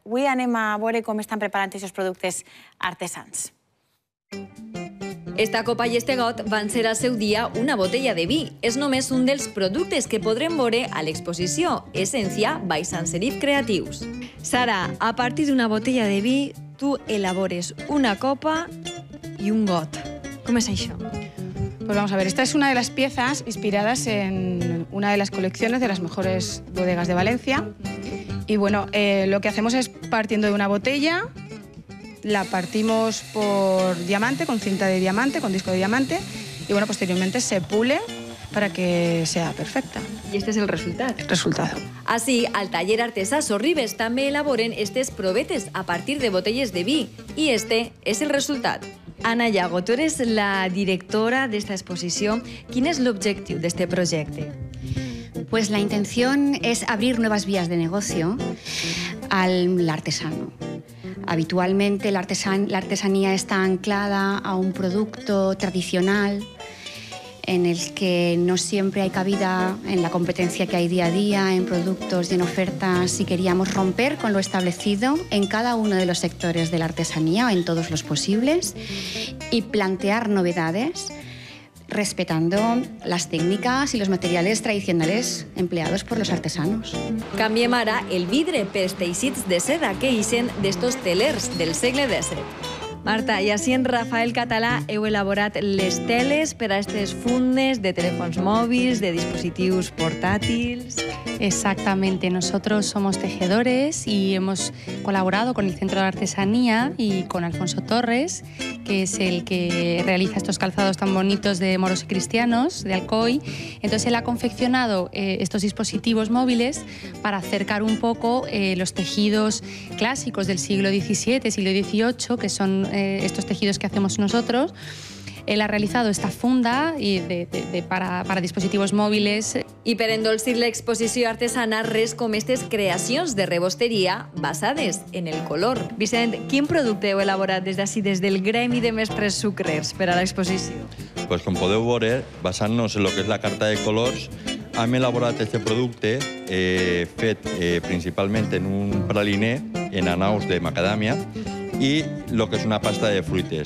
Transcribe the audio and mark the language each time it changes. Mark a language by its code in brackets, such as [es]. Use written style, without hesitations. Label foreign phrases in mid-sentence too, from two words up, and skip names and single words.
[ca] Avui anem a veure com estan preparant aquests productes artesans. Esta copa i este got van ser al seu dia una botella de vi. És només un dels productes que podrem veure a l'exposició Essència by Sans Serif Creatius. Sara, a partir d'una botella de vi, tu elabores una copa y un got. [es] ¿Cómo es eso? Pues vamos a ver, esta es una de las piezas inspiradas en una de las colecciones de las mejores bodegas de Valencia. Y bueno, lo que hacemos es partiendo de una botella, la partimos por diamante, con cinta de diamante, con disco de diamante, y bueno, posteriormente se pule para que sea perfecta. [ca] I este és el resultat. [es] Resultado. [ca] Així, al taller artesà Sorribes també elaboren estes provetes a partir de botelles de vi, i este és el resultat. [es] Ana Llago, tu eres la directora de esta exposición. ¿Quién es el objetivo de este proyecto? Pues la intención es abrir nuevas vías de negocio al artesano. Habitualmente la artesanía está anclada a un producto tradicional en el que no siempre hay cabida en la competencia que hay día a día, en productos y en ofertas, y queríamos romper con lo establecido en cada uno de los sectores de la artesanía, o en todos los posibles, y plantear novedades respetando las técnicas y los materiales tradicionales empleados por los artesanos. [ca] Canviem ara el vidre pels teixits de seda que ixen d'estos telers del segle XVII. Marta, i així en Rafael Català heu elaborat les teles per a aquestes fundes de telèfons mòbils, [es] de dispositivos portátiles. Exactamente, nosotros somos tejedores y hemos colaborado con el Centro de Artesanía y con Alfonso Torres, que es el que realiza estos calzados tan bonitos de moros y cristianos, de Alcoy. Entonces él ha confeccionado estos dispositivos móviles para acercar un poco los tejidos clásicos del siglo XVII, siglo XVIII, que son estos tejidos que hacemos nosotros. Él ha realizado esta funda para dispositivos móviles. [ca] I per endolcir l'exposició artesana, res com aquestes creacions de rebosteria basades en el color. Vicent, quin producte heu elaborat des d'ací, des del gremi de mestres sucrers per a l'exposició? Pues com podeu veure, basant-nos en el que és la carta de colors, hem elaborat aquest producte fet principalment en un praliner en anaus de macadàmia i el que és una pasta de fruites.